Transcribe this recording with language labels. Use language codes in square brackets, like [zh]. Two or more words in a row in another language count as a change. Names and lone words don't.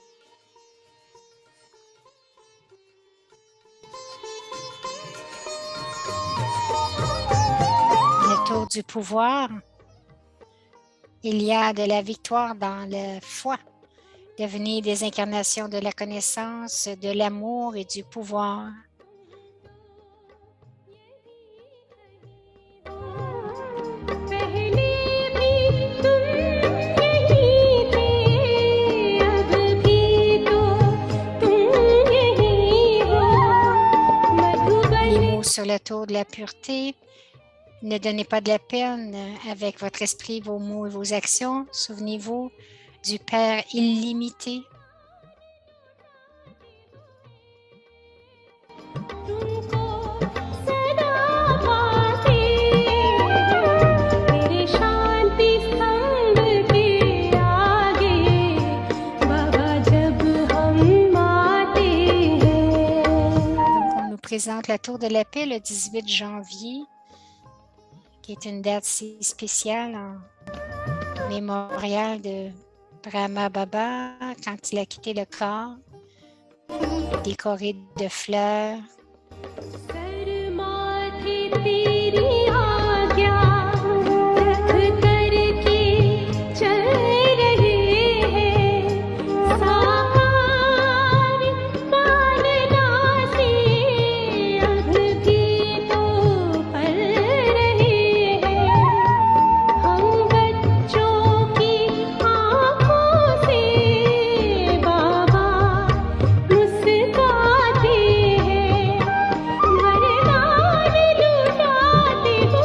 [fr] Le tour du pouvoir. Il y a de la victoire dans la foi. Devenez des incarnations de la connaissance, de l'amour et du pouvoir. [hi] पहले भी तुम यही थे अब भी तो तुम यही हो मधुबन [fr] Les mots sur le tour de la pureté. Ne donnez pas de la peine avec votre esprit, vos mots et vos actions. Souvenez-vous du Père illimité. [hi] तुमको सदा पाते तेरे शांति स्तंभ के आगे बाबा जब हम आते हैं [fr] Donc, on nous présente la Tour de la Paix le 18 janvier, qui est une date si spéciale en mémorial de Brahma Baba quand il a quitté le corps, décoré de fleurs. [hi] सर माथे तेरी आज्ञा रख करके चल रहे हैं साकार पालना से अब भी तो पल रहे हैं हम बच्चों की आँखों से बाबा मुस्कुराते हैं वरदान लुटाते